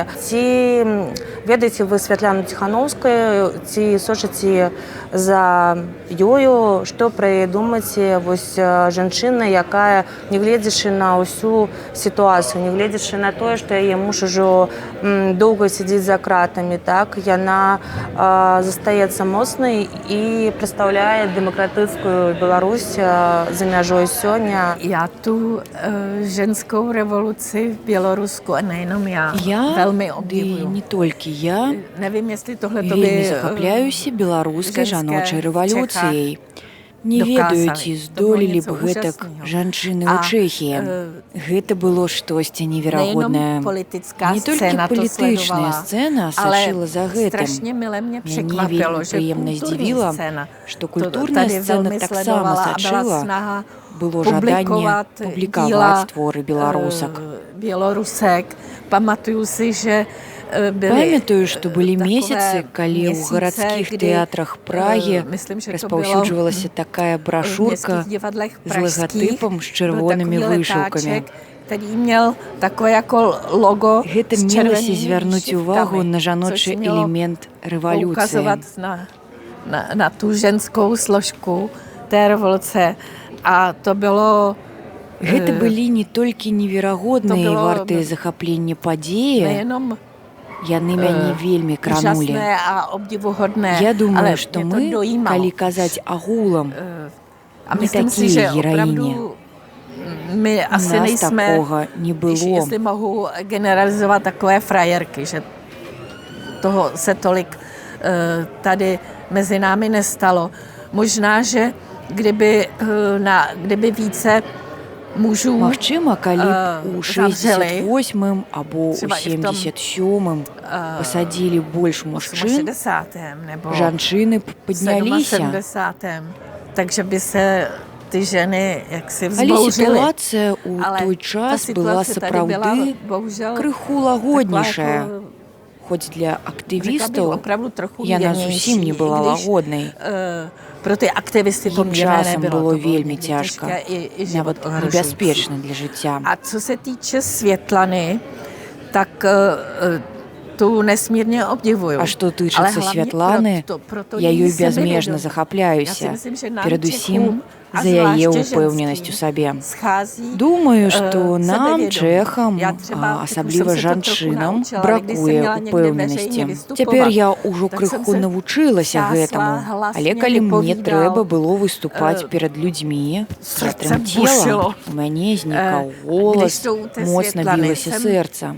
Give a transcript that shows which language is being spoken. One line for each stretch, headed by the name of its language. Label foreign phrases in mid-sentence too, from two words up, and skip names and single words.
Belarusian: Ці ведаеце вы Святлану Ціхановскую, ці сочыце за ёю, што пра яе думаеце, вось жанчына, якая, нягледзячы на ўсю сітуацыю, нягледзячы на тое, што яе муж ужо доўга сядзіць за кратамі, яна застаецца моцнай і прадстаўляе дэмакратычную Беларусь за мяжой сёння.
Czech: Já tu ženskou revoluci v Bělorusku, a nejenom já, velmi obdivuju.
Belarusian: Не толькі я,
Czech: Nevím, jestli tohle to
Belarusian: вельмі
Czech: by
Belarusian: захапляюся беларускай жаночай рэвалюцыяй. Не ведаю, ці здолелі б гэтак жанчыны ў Чэхіі. Гэта было штосьці неверагоднае. Не толькі палітычная сцэна сачыла за гэтым. Мяне вельмі прыемна здзівіла, што культурная сцэна таксама сачыла. Было жаданне публікаваць творы беларусак.
Czech: Памятаю si, že
Belarusian: Памятаю, што былі месяцы, калі ў гарадскіх тэатрах Прагі распаўсюджвалася такая брашурка з лагатыпам з чырвонымі вышыўкамі. Гэта мелася звярнуць увагу на жаночы элемент рэвалюцыі.
Czech: Na tu ženskou složku té revoluce. A to bylo...
Belarusian: Гэта былі не толькі неверагодныя і вартыя захаплення падзеі, яны мяне вельмі кранулі. Я думаю, што мы, калі казаць агулам, не такія гераіні. У нас такога не было.
Czech: Jestli mohu generalizovat takové frajerky, že toho se tolik tady mezi námi nestalo. Možná, že kdyby více mužů
Belarusian: Магчыма, калі б у 68-м або ў 77-м пасадзілі больш мужчын, жанчыны б падняліся.
Czech: Takže by se ty ženy jaksi
Belarusian: Але
Czech: vzbouřily.
Belarusian: сітуацыя ў той час была сапраўды крыху лагоднейшая. Хоць для актывістаў яна зусім не была лагоднай.
Czech: Pro ty aktivisty to
Belarusian: часам было вельмі цяжка, нават небяспечна для жыцця.
Czech: A co se týče Světlany, tak tu nesmírně obdivuju.
Belarusian: А што тычыцца Святланы, я ёй бязмежна захапляюся. Перадусім за яе ўпэўненасць у сабе. Думаю, што нам, чэхам, асабліва жанчынам, бракуе ўпэўненасці. Цяпер я ўжо крыху навучылася гэтаму, але калі мне трэба было выступаць перад людзьмі, я трымцела, у мяне знікаў голас, моцна білася сэрца.